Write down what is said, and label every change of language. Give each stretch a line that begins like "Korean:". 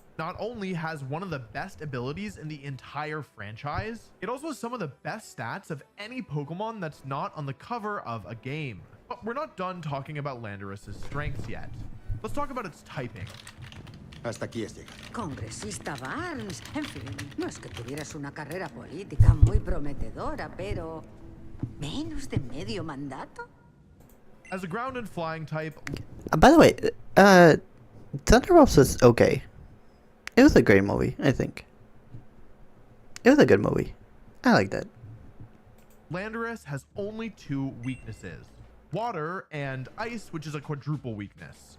English: Not only has one of the best abilities in the entire franchise, it also has some of the best stats of any Pokemon that's not on the cover of a game. But we're not done talking about Landorus's strengths yet. Let's talk about its typing.
Spanish: Hasta aquí es llegar. Congresista Barnes, en fin, no es que tuvieras una carrera política muy prometedora, pero menos de medio mandato.
English: As a ground and flying type, by the way, Thunderbolts was okay. It was a great movie, I think. It was a good movie. I liked it. Landorus has only two weaknesses: water and ice, which is a quadruple weakness.